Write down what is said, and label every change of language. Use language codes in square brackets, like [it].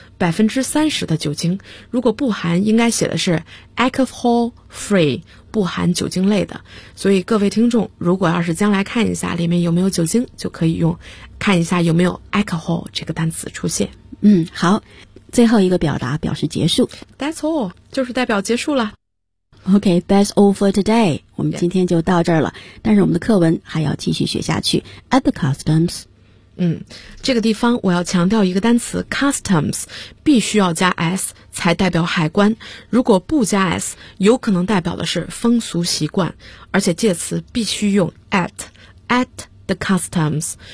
[zh] 30% 的酒精，如果不含应该写的是 alcohol free,不含酒精类的，所以各位听众如果要是将来看一下里面有没有酒精，就可以用看一下有没有 alcohol 这个单词出现。嗯，好，最后一个表达表示结束， [en] That's all, [zh] 就是代表结束了。 [en] OK, that's all for today, [zh] 我们今天就到这儿了、 [en] yeah. [zh] 但是我们的课文还要继续学下去。 [en] At the customs, [zh] 这个地方我要强调一个单词 customs, 必须要加 s才代表海关，如果不加 s 有可能代表的是风俗习惯，而且介词必须用 [en] at the customs。